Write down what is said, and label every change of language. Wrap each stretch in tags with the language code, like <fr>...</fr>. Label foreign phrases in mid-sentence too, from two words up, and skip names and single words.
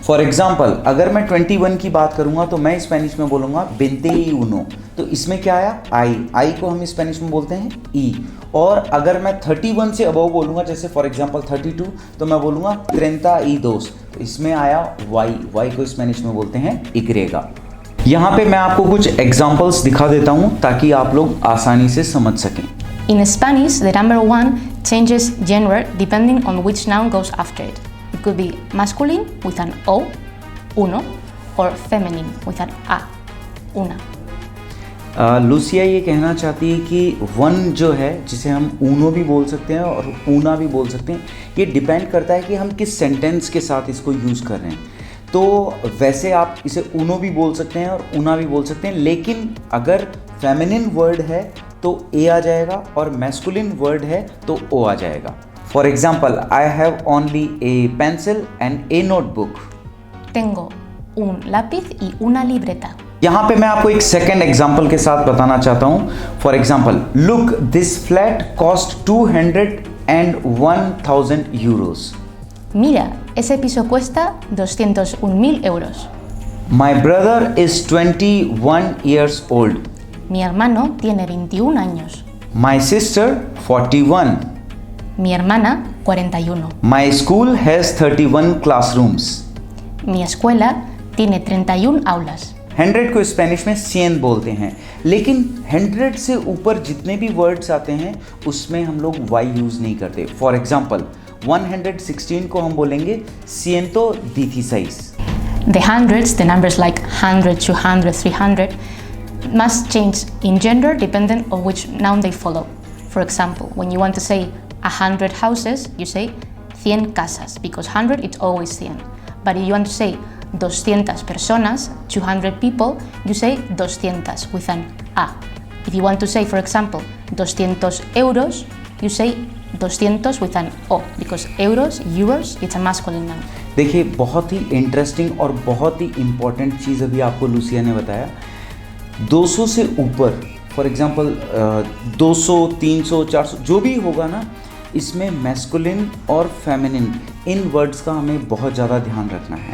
<en>for example,</en> <hi>अगर मैं 21 की बात करूंगा तो मैं स्पेनिश में बोलूंगा 21, तो इसमें क्या आया, आई को हम स्पेनिश में बोलते हैं ई। और अगर मैं 31 से अबव बोलूंगा, जैसे</hi> <en>for example</en> <hi>32, तो मैं बोलूंगा 32, तो इसमें आया वाई को स्पेनिश में बोलते हैं इग्रेगा। यहाँ पे मैं आपको कुछ एग्जाम्पल्स दिखा देता हूँ ताकि आप लोग आसानी से समझ सकें।</hi> <en>In Spanish, the number 1 changes gender depending on which noun goes after it. It could be masculine with an O, uno, or feminine with an A, una.</en> <hi>लूसिया ये कहना चाहती है कि 1 जो है, जिसे हम ऊनो भी बोल सकते हैं और ऊना भी बोल सकते हैं, ये डिपेंड करता है कि हम किस सेंटेंस के साथ इसको यूज़ कर रहे हैं। तो वैसे आप इसे ऊनो भी बोल सकते हैं और ऊना भी बोल सकते हैं, लेकिन अगर</hi> <en>feminine word</en> <hi>है तो ए आ जाएगा और</hi> <en>masculine word</en> <hi>है तो ओ आ जाएगा।</hi> <en>For example, I have only a pencil and a notebook.</en> <es>Tengo un lápiz y una libreta.</es> <hi>यहाँ पे मैं आपको एक</hi> <en>second example</en> <hi>के साथ बताना चाहता हूँ।</hi> <en>For example, look this flat cost 201,000 euros.</en> <es>Mira, ese piso cuesta 201.000 euros.</es> <en>My brother is 21 years old.</en> <es>Mi hermano tiene 21 años.</es> <en>My sister 41.</en> <es>Mi hermana 41.</es> <en>My school has 31 classrooms.</en> <es>Mi escuela tiene 31 aulas.</es> <hi>100 को स्पेनिश में 100 बोलते हैं, लेकिन 100 से ऊपर जितने भी वर्ड्स आते हैं उसमें हम लोग वाई यूज़ नहीं करते।</hi> <en>for example,</en> <hi>116 को हम बोलेंगे 116।</hi> <en>The hundreds, the numbers like 100, 200, 300, must change in gender dependent on which noun they follow. For example, when you want to say 100 houses, you say 100 casas, because 100 it's always 100. But if you want to say 200 personas, 200 people, you say 200 with an A. If you want to say, for example, 200 euros, you say 200 with an O, because euros, it's a masculine noun.</en> <hi>देखिए, बहुत ही इंटरेस्टिंग और बहुत ही इम्पॉर्टेंट चीज़ अभी आपको लूसिया ने बताया। 200 से ऊपर,</hi> <en>for example</en> <hi>200, 300, 400 जो भी होगा ना, इसमें मैस्कुलिन और फेमिनिन इन वर्ड्स का हमें बहुत ज़्यादा ध्यान रखना है।</hi>